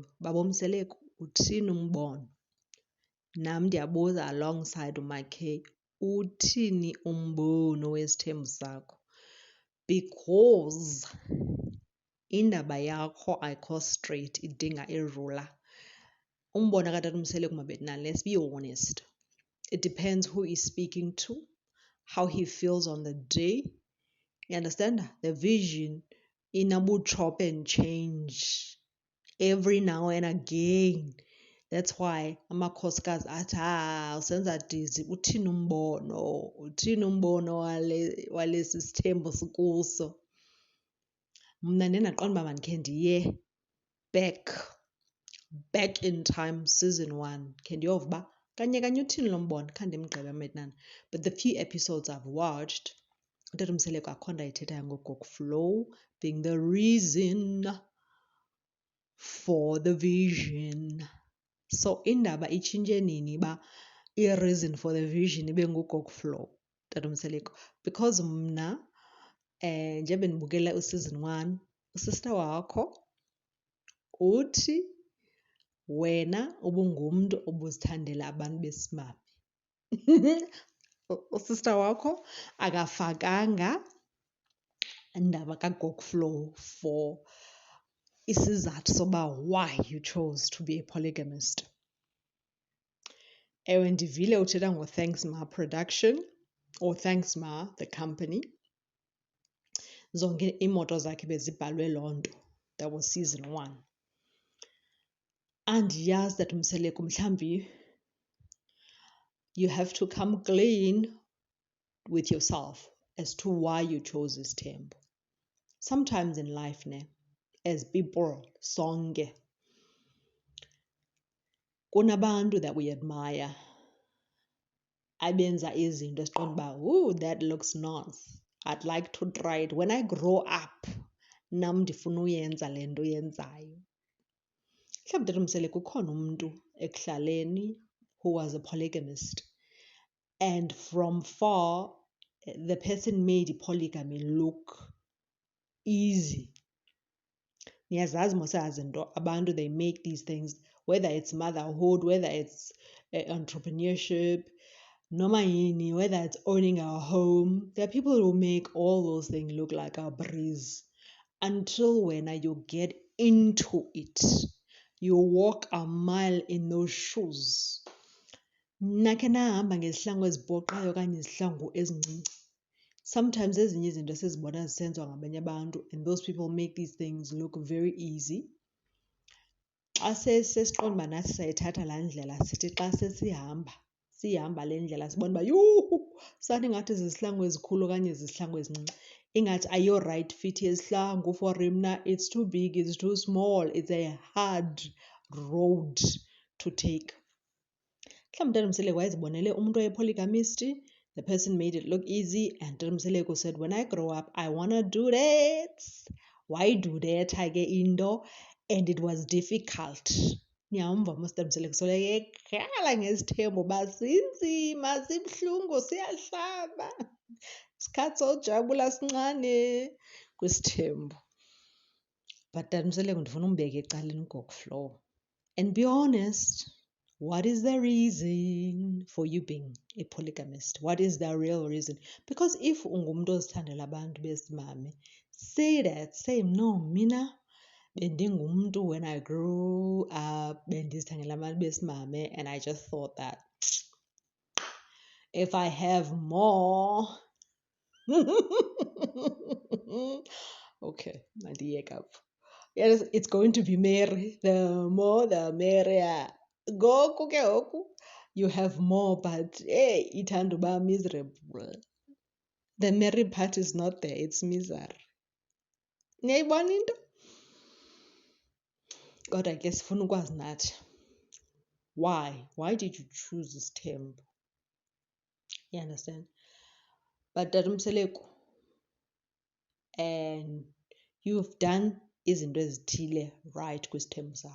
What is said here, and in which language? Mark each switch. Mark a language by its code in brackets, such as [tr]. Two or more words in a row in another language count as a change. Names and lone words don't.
[xh] Babomseleko, uthini umbono? Nam ndiyabuza alongside uMakhe, uthini umbono wesithembu sakho? Because indaba yakho ayikho straight, idinga irula. Umbono katata uMseleko mabetnani, [en] let's be honest. It depends who he's speaking to, how he feels on the day. You understand? The vision in a chop and change every now and again. That's why [xh] amakhosikazi athi usenza dizi, uthini umbono walesi sithembu sikuso. Mna ndingaqonda uba mandikhe ndiye back in time, season 1. Khe ndiyova uba kanye uthini lo mbono, khange ndimgqibe mntanam. [en] But the few episodes I've watched, [xh] utata uMseleko akho nto ayithethayo ngoGogo Flow [en] being the reason for the vision. [xh] So indaba itshintshe nini uba i- [en] reason for the vision [xh] ibe nguGogo Flow, tata uMseleko? Because mna njengoba ndibukela useason 1, usista wakho uthi wena ubungumntu obuzithandela abantu besimame. Usista wakho akafakanga indaba kaGogo Flow for isizathu soba [en] why you chose to be a polygamist. [xh] Ewe ndivile uthetha ngoThanks Ma Production or Thanks Ma the company. Zonke iimoto zakhe bezibhalwe loo nto. [en] That was season 1. Andiyazi that uMseleko mhlawumbi you have to come clean with yourself as to why you chose this temple. Sometimes in life, as people, [xh] sonke, kunabantu [en] that we admire, [xh] abenza izinto esiqonda uba, [en] that looks nice. I'd like to try it. When I grow up, [xh] nam ndifuna uyenza le nto uyenzayo. Mhlawumbi tata uMseleko ukhona umntu ekuhlaleni [en] who was a polygamist. And from far, the person made polygamy look easy. [xh] Niyazazi mos zinto abantu, [en] they make these things, whether it's motherhood, whether it's entrepreneurship, [xh] noma yini, [en] whether it's owning a home. There are people who make all those things look like a breeze until when you get into it, you walk a mile in those shoes. [xh] Nakhe nahamba ngezihlangu ezipoqayo okanye izihlangu ezincinci. Sometimes ezinye izinto sizibona zisenziwa ngabanye abantu, [en] and those people make these things look very easy. [xh] Xa sesiqonda uba nathi sayithatha laa ndlela, sithi xa sihamba le ndlela sibona uba sathi ngathi zizihlangu ezikhulu okanye zizihlangu ezincinci. Ingathi ayo-right [en] fit yezihlangu for mna, it's too big, it's too small, it's a hard road to take. [xh] Mhlawumbi tata uMseleko wayezibonele umntu oyi-polygamist, [en] the person made it look easy, and tata uMseleko said, when I grow up, I want to do that. Why do that [xh] ke into? [en] And it was difficult. [xh] Niyamva mos tata uMseleko soloko ekhala ngesithembu uba sinzima, sibuhlungu, siyahlaba. Isikhathi sojabula sincane kwisithembu. But tata uMseleko ndifuna umbeka ecaleni uGogo Flow [en] and be honest. What is the reason for you being a polygamist? What is the real reason? Because if [xh] ungumntu ozithandela abantu besimame, [en] say that. Say, no, [xh] mina bendingumntu [en] when I grew up, [xh] bendizithandela abantu besimame, [en] and I just thought that if I have more... Okay, yes, it's going to be Mary. The more, the merrier. [xh] Goku ke oku, [en] you have more, but hey, [xh] ithanda uba [en] miserable. The merry part is not there, it's misery. [xh] Niyayibona into? Kodwa ke sifuna ukwazi nathi. [en] Why did you choose this term? You understand? But tata uMseleko, and you've done [xh] izinto ezithile [en] right [xh] kwisithembu sakho.